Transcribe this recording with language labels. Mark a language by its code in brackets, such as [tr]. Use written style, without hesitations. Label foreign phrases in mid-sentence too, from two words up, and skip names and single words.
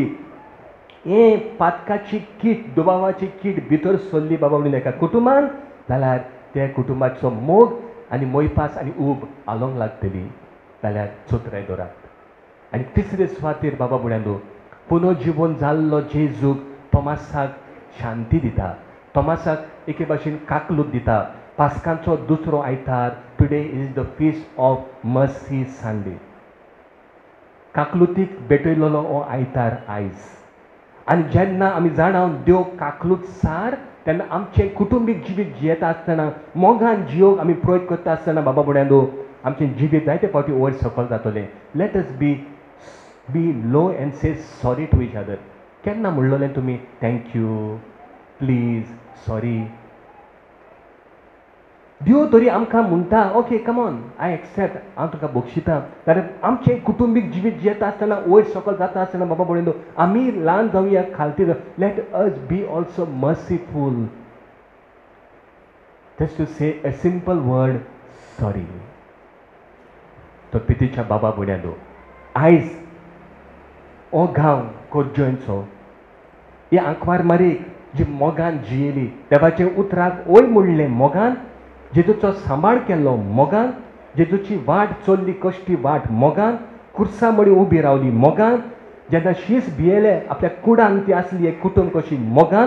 [kok] हे पातकाची कीड, दुबावाची कीड भितर सरली बाबा बुड्यांदो एका कुटुंबान जाल्यार त्या कुटुंबाचो मोग आनी मोयपास आनी ऊब आलोंक लागतली जाल्यार चोत्राय दोरात. आनी तिसरे सुवातेर बाबा बुड्यांदो पुनर्जीवन जाल्लो जेजूक तोमासाक शांती दिता. तोमासाक एके भाशेन काकलूत दिता. पास्कांचो दुसरो आयतार, [en] Today is the Feast of Mercy Sunday. [kok] काकलुतीक भेटयलोलो हो आयतार आयज. आनी जेन्ना आमी जाणाव देव काकलूत सार तेन्ना आमचें कुटुंबीक जिवीत जियेता आसतना, मोगान जियोंक आमी प्रयत्न करता आसतना बाबा बुड्यांदो आमचें जिवीत जायते फावटी वयर सकयल जातलें. [en] Let us be low and say sorry to each other. [kok] केन्ना म्हणलोलें तुमी थँक्यू, प्लीज, सॉरी? देव तरी आमकां म्हणटा [en] OK come on, I accept, [kok] हांव तुका बक्षिता. जाल्यार आमचें कुटुंबीक जिवीत जियेता आसतना, वयर सकयल जाता आसतना बाबा बुड्यांदो आमी ल्हान जावया, खालती जावं. [en] Let us be also merciful. Just to say a simple word sorry. [kok] तो पितीच्या बाबा बुड्यांदो आयज हो गांव कोरजोयचो ही आंकवार मारीक जी मोगान जियेली, देवाचें उतराक वय म्हणलें मोगान, जेजूचो सांबाळ केल्लो मोगान, जेजूची वाट चल्ली कश्टी वाट मोगान, कुर्सा मळी उबी रावली मोगान, जेन्ना शीस भियेले आपल्या कुडान ती आसली एक कुटुंब कशी मोगान.